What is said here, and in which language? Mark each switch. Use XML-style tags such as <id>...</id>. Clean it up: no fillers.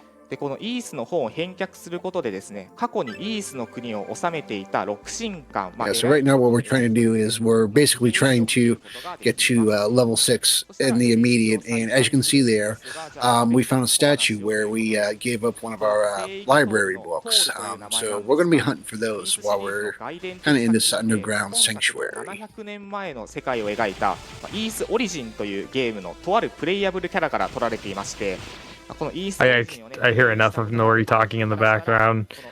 <ja>でこのイースの方を返却することでですね、過去にイースの国を治めていた6神官。</ja> <en>Yeah, so right now what we're trying to do is we're basically trying to get to level 6 in the immediate, and as you can see there, we found a statue where we gave up one of our library books. So we're going to be hunting for those while we're kind of in this underground sanctuary.</en> <ja>700年前の世界を描いたイースオリジンというゲームのとあるプレイヤブルキャラから取られていまして。</ja> <en>I hear enough of Nori talking in the background.</en>